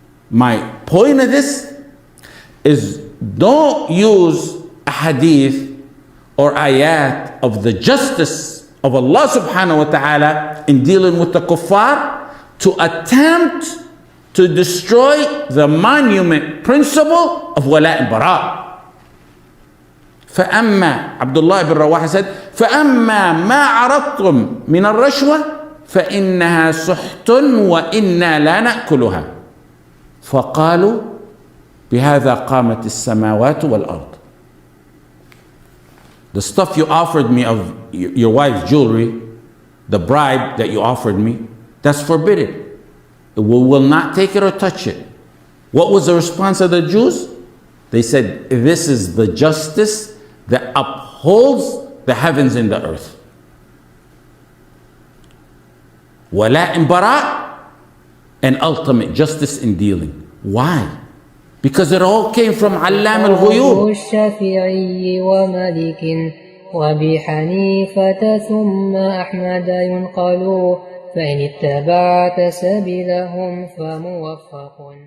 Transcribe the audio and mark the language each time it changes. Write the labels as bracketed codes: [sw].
[en] My point of this is, don't use a hadith or ayat of the justice of Allah subhanahu wa ta'ala in dealing with the kuffar to attempt to destroy the monument principle of Walāa and Barāa. [ar] فأما [en] Abdullah ibn Rawaha said, [ar] فأما ما عرضتم من الرشوة فإنها سحت وإنا لا نأكلها. فقالوا بهذا قامت السماوات والأرض. [en] The stuff you offered me of your wife's jewelry, the bribe that you offered me, that's forbidden. We will not take it or touch it. What was the response of the Jews? They said, this is the justice that upholds the heavens and the earth. Walāa in Barāa, and ultimate justice in dealing. Why? Because it all came from Allam al-Ghuyub. [ar] الشافعي ومالك وأبي حنيفة ثم أحمد ينقل فإن اتبعت سبيلهم فموفق.